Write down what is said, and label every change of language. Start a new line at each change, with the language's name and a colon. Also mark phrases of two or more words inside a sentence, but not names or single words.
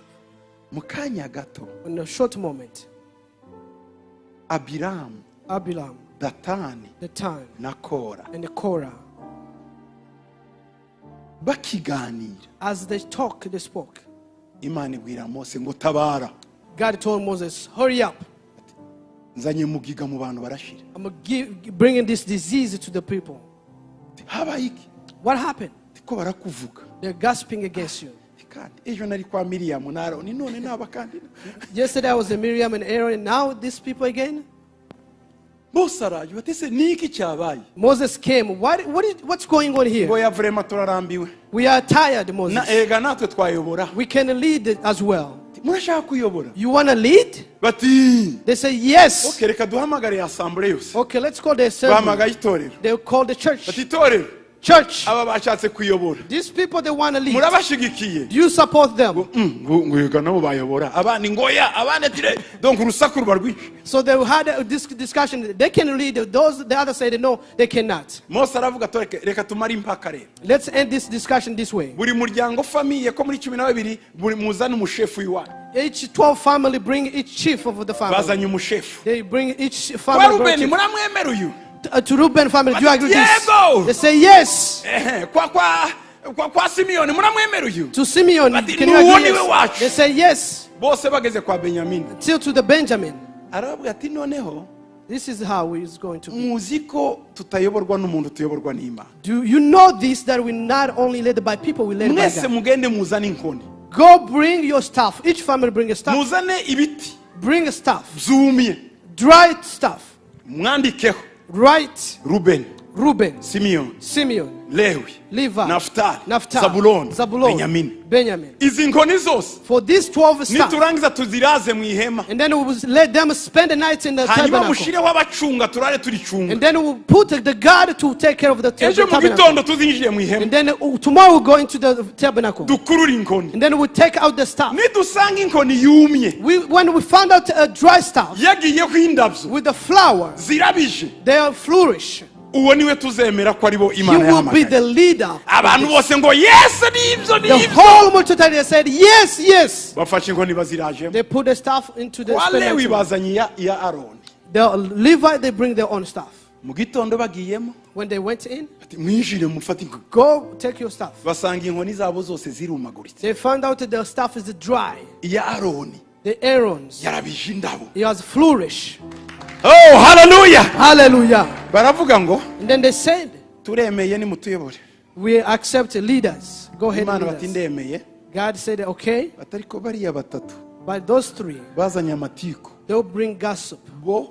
English: In a short moment, Abiram, Datan, and the Korah, as they talk, they spoke. God told Moses, hurry up.
Kinyarwanda: nzanye mugiga mu bantu barashira.
English: I'm bringing this disease to the people.
Kinyarwanda: Habaye iki?
English: What happened?
Kinyarwanda: Ko barakuvuga.
English: They're gossiping against you.
Kinyarwanda: Ejo nari kwa Miriam na Aroni none n'abakandi.
English: Yesterday I was in Miriam and Aaron, and now these people again.
Kinyarwanda: Bose araje batese niki cyabaye.
English: Moses came. What's going on here?
Kinyarwanda: Ngo ya vraiment turarambiwe.
English: We are tired, Moses.
Kinyarwanda: Na ega natwe twayobora.
English: We can lead as well.
Kinyarwanda: Murashaka kuyobora?
English: You want to lead?
Kinyarwanda: Bati.
English: They say yes.
Kinyarwanda: Okay, reka duhamagare assembly yose.
English: Okay, let's call the assembly.
Kinyarwanda: Bahamagaye itorero.
English: They call the church.
Kinyarwanda: Bati itorero.
English: Church.
Kinyarwanda: Aba bashatse kuyobora.
English: These people, they want to lead.
Kinyarwanda: Murabashigikiye.
English: Do you support them?
Kinyarwanda: Ngo nabo bayobora. Abandi ngoya, abandi tire. Donc urusaku rubarwi.
English: So they had this discussion. They can lead. The others say no, they cannot.
Kinyarwanda: Mose aravuga to reka tumare impaka rero.
English: Let's end this discussion this way.
Kinyarwanda: Buri muryango famille ko muri 12 buri muzana umushefu yiwana.
English: Each 12 family bring each chief of the family.
Kinyarwanda: Bazanye umushefu.
English: They bring each family.
Kinyarwanda: Rubeni muramwemera uyu.
English: To Reuben family, do you agree with this?
Kinyarwanda: Yego.
English: They say yes.
Kinyarwanda: Kwa Simeon muramwemera uyu.
English: To Simeon, can you agree? Yes? They say yes.
Kinyarwanda: Bose bageze kwa Benjamin.
English: Till to the Benjamin.
Kinyarwanda: Aravuga ati noneho.
English: This is how it's going to be.
Kinyarwanda: Muziko tutayoborwa n'umuntu tuyoborwa n'Imana.
English: Do you know this, that we not only led by people, we led by
Kinyarwanda: Mwese
English: God?
Kinyarwanda: mugende muzane inkoni.
English: Go bring your stuff. Each family bring a stuff.
Kinyarwanda: Muzane ibiti.
English: Bring a stuff.
Kinyarwanda: Zumye.
English: Dry stuff.
Kinyarwanda: Mwandikeho.
English: Write Reuben, Simeon, Lewi, Naphtali, Zabulon, Benjamin.
Kinyarwanda: Izi nkoni zose.
English: For these 12 stuff.
Kinyarwanda: Niturangiza tuziraze mu ihema.
English: And then we will let them spend the night in the
Kinyarwanda: Hanyuma
English: tabernacle.
Kinyarwanda: mushireho abacunga turare turicunga.
English: And then we will put the guard to take care of the
Kinyarwanda: Ejo mu
English: tabernacle.
Kinyarwanda: gitondo tuzinjire mu ihema.
English: And then tomorrow we'll go into the tabernacle.
Kinyarwanda: Dukurura inkoni.
English: And then we'll take out the stuff.
Kinyarwanda: Nidusanga inkoni yumye.
English: When we found out dry stuff
Kinyarwanda: yagiyeho indabyo
English: with the flower,
Kinyarwanda: zirabije.
English: they are flourish.
Kinyarwanda: Uwo niwe tuzemera ko aribo
English: You
Kinyarwanda: Imana
English: will be
Kinyarwanda: yahamagaye.
English: the leader.
Kinyarwanda: Abantu bose ngo yes nibyo
English: The
Kinyarwanda: nibyo.
English: whole multitude, they said yes, yes.
Kinyarwanda: Bafashe inkoni bazirajemo.
English: They put the stuff into the
Kinyarwanda: Walewi
English: tabernacle.
Kinyarwanda: bazanye ya Aroni.
English: The Levite, they bring their own stuff.
Kinyarwanda: Mu gitondo bagiyemo.
English: When they went in,
Kinyarwanda: Ati mwinjire mufate inkoni.
English: go take your stuff.
Kinyarwanda: Basanga inkoni zabo zose zirumaguritse.
English: They found out that their stuff is dry.
Kinyarwanda: Ya Aroni
English: The Aaron's,
Kinyarwanda: yarabije indabo.
English: he has flourish. Oh hallelujah. Hallelujah.
Kinyarwanda: Baravuga ngo
English: And then they said,
Kinyarwanda: turemeye ni mutuyobore.
English: we accept leaders. Go ahead
Kinyarwanda: Imana
English: and
Kinyarwanda: bati
English: lead us.
Kinyarwanda: ndemeye.
English: God said, okay.
Kinyarwanda: Batariko bariya batatu.
English: But those three,
Kinyarwanda: Bazanye amatiko.
English: they'll bring gossip.
Kinyarwanda: Bo